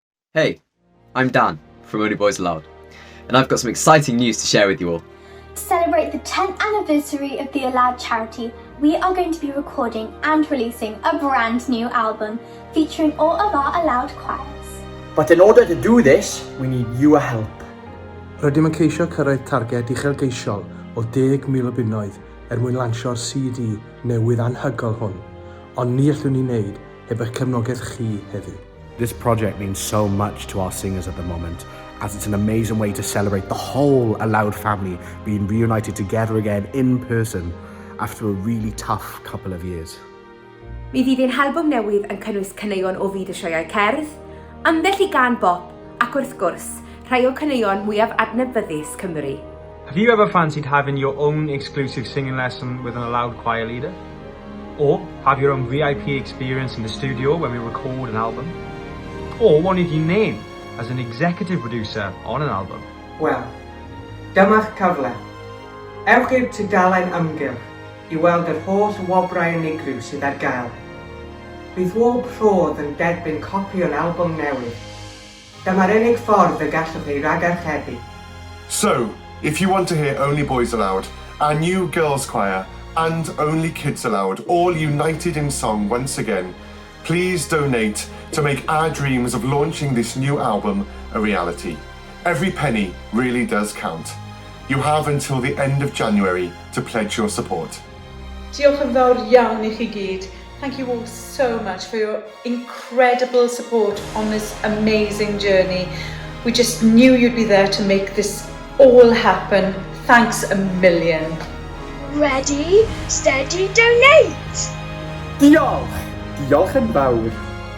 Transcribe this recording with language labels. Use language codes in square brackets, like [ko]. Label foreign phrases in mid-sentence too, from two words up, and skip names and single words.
[en] Hey, I'm Dan from Boys Aloud, and I've got some exciting news to share with you all. To celebrate the 10th anniversary of the Aloud charity, we are going to be recording and releasing a brand new album featuring all of our Aloud choirs. But in order to do this, we need your help. [cy] Rydym yn ceisio cyrraedd targed uchelgeisiol o 10,000 o bunnoedd mwyn lansio'r CD newydd anhygoel hwn, ond ni allwn ni wneud heb eich cefnogaeth chi heddiw. [en] This project means so much to our singers at the moment, as it's an amazing way to celebrate the whole Aloud family being reunited together again in person after a really tough couple of years. [cy] Mi fydd ein albwm newydd yn cynnwys caneuon o fyd y sioeau cerdd, ambell i gan bop, ac wrth gwrs, rhai o caneuon mwyaf adnabyddus Cymru. [en] Have you ever fancied having your own exclusive singing lesson with an Aloud choir leader? Or have your own VIP experience in the studio when we record an album? Or wanted you named as an executive producer on an album? [cy] Wel, dyma'r cyfle. Ewch i'r tudalen ymgyrch i weld yr holl wobrau unigryw sydd ar gael. Bydd bob rhodd yn derbyn copi o'n albwm newydd. Dyma'r unig ffordd y gallwch chi ragarchebu. [en] So, if you want to hear Only Boys Aloud, our new girls' choir, and Only Kids Aloud, all united in song once again, please donate to make our dreams of launching this new album a reality. Every penny really does count. You have until the end of January to pledge your support. [cy] Diolch yn fawr iawn I chi gyd. [en] Thank you all so much for your incredible support on this amazing journey. We just knew you'd be there to make this all happen. Thanks a million. Ready, steady, donate! [cy] Diolch! Diolch yn fawr.